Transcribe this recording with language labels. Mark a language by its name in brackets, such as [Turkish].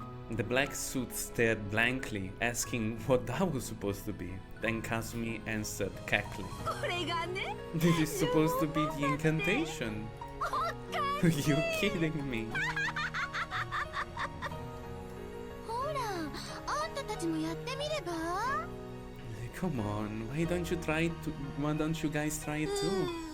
[English] The black suit stared blankly, asking what that was supposed to be. Then Kazumi answered, cackling. [Japanese] これがね [English] This is supposed to be the incantation. Are you kidding me? [Japanese] ほらあんたたちもやってみれば [English] Come on, why don't you guys try it too?